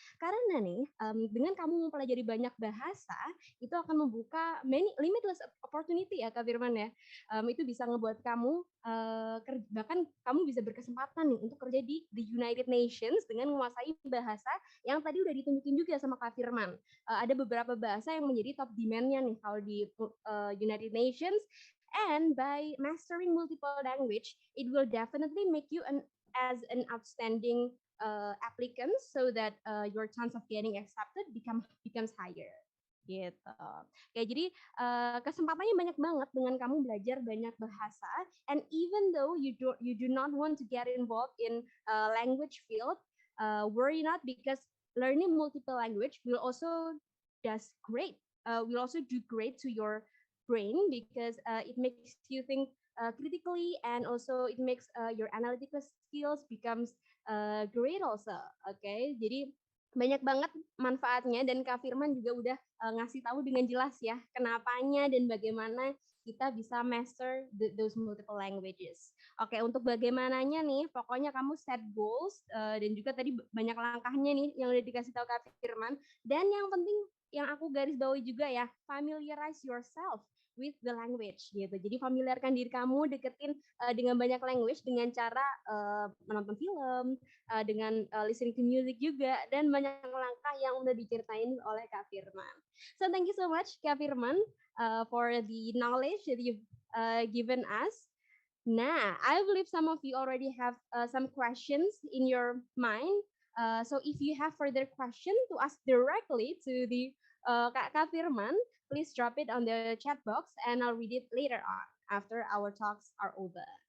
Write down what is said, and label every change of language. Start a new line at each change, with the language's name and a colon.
Indonesian: Karena nih, dengan kamu mempelajari banyak bahasa, itu akan membuka
English: many limitless opportunity
Indonesian: ya Kak Firman ya. Itu bisa ngebuat kamu bahkan kamu bisa berkesempatan nih untuk kerja di the United Nations dengan menguasai bahasa yang tadi udah ditunjukin juga sama Kak Firman. Ada beberapa bahasa yang menjadi top demand-nya nih kalau di United Nations.
English: And by mastering multiple language, it will definitely make you as an outstanding applicant, so that your chance of getting accepted becomes higher.
Indonesian: Gitu. Kayak jadi kesempatannya banyak banget dengan kamu belajar banyak bahasa.
English: And even though you do not want to get involved in language field, worry not, because learning multiple language will also will also do great to your brain, because it makes you think critically, and also it makes your analytical skills becomes great also.
Indonesian: Okay, jadi banyak banget manfaatnya, dan Kak Firman juga udah ngasih tahu dengan jelas ya kenapanya dan bagaimana kita bisa
English: master those multiple languages.
Indonesian: Oke, untuk bagaimananya nih, pokoknya kamu
English: set goals
Indonesian: dan juga tadi banyak langkahnya nih yang udah dikasih tahu Kak Firman. Dan yang penting yang aku garis bawahi juga ya,
English: familiarize yourself with the language
Indonesian: gitu. Jadi familiarkan diri kamu, deketin dengan banyak language dengan cara menonton film, dengan
English: listening to music
Indonesian: juga, dan banyak langkah yang udah diceritain oleh Kak Firman.
English: So thank you so much Kak Firman for the knowledge that you've given us. Nah, I believe some of you already have some questions in your mind. So if you have further question to ask directly to the Kak Firman, please drop it on the chat box and I'll read it later on after our talks are over.